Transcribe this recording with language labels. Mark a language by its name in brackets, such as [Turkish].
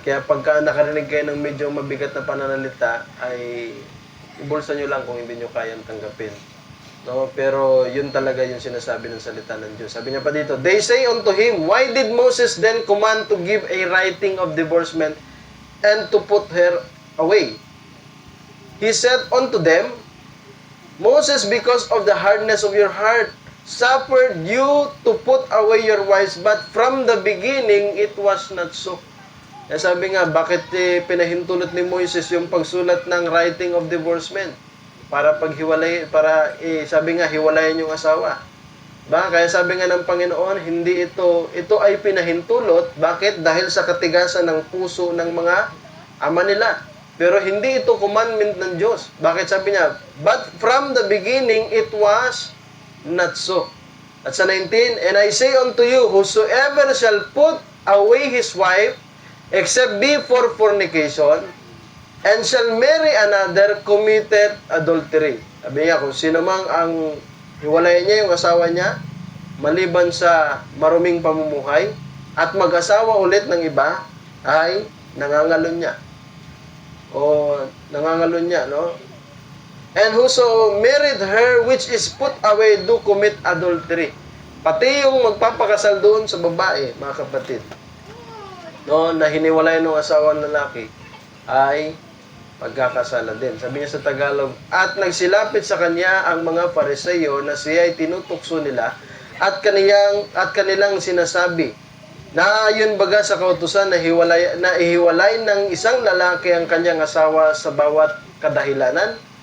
[Filipino] Kaya pagka nakarinig kayo ng medyo mabigat na pananalita, ay ibulsa nyo lang kung hindi nyo kayang tanggapin. No? Pero yun talaga yung sinasabi ng salita ng Diyos. Sabi niya pa dito, [English] they say unto him, why did Moses then command to give a writing of divorcement and to put her away? he said unto them, Moses, because of the hardness of your heart, suffered you to put away your wives, but from the beginning it was not so. [Filipino] Kaya sabi nga, bakit pinahintulot ni Moises yung pagsulat ng [English] writing of divorcement? [Filipino] Para paghiwalay, sabi nga, hiwalayan yung asawa. Kaya sabi nga ng Panginoon, hindi ito ay pinahintulot. Bakit? Dahil sa katigasan ng puso ng mga ama nila. Pero hindi ito commandment ng Diyos. Bakit sabi niya? [English] But from the beginning, it was not so. [Filipino] At sa 19, [English] and I say unto you, whosoever shall put away his wife, except be for fornication, and shall marry another, committed adultery. [Filipino] Sabi niya, kung sino mang ang hiwalayan niya yung asawa niya, maliban sa maruming pamumuhay, at mag-asawa ulit ng iba, ay nangangalon niya. O nangangalon niya, no? [English] And whoso married her which is put away do commit adultery. [Filipino] Pati yung magpapakasal doon sa babae, mga kapatid, no, na hiniwalay ng asawa ng lalaki, ay pagkakasala din. Sabi niya sa Tagalog, at nagsilapit sa kanya ang mga Pariseo na siya ay tinutukso nila at kanilang sinasabi, na ayon baga sa kautusan na ihiwalay ng isang lalaki ang kanyang asawa sa bawat kadahilanan?